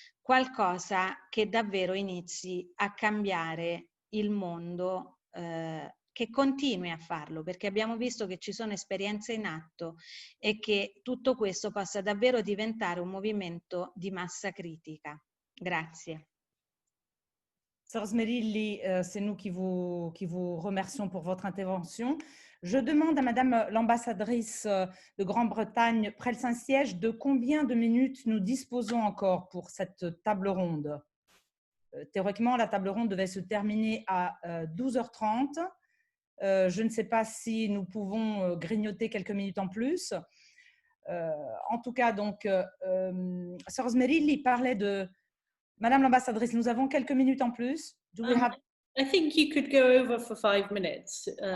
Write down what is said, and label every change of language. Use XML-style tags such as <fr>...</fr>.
<it>qualcosa che davvero inizi a cambiare il mondo, che continui a farlo, perché abbiamo visto che ci sono esperienze in atto e che tutto questo possa davvero diventare un movimento di massa critica. Grazie.</it> <fr>Sœur Smerilli, c'est nous qui vous remercions pour votre intervention. Je demande à Madame l'ambassadrice de Grande-Bretagne près le Saint-Siège de combien de minutes nous disposons encore pour cette table ronde. Théoriquement, la table ronde devait se terminer à 12h30. Je ne sais pas si nous pouvons grignoter quelques minutes en plus. En tout cas, donc, Sœur Smerilli parlait de... Madame l'ambassadrice, nous avons quelques minutes en plus.</fr> <en>Do we have... I think you could go over for 5 minutes.</en>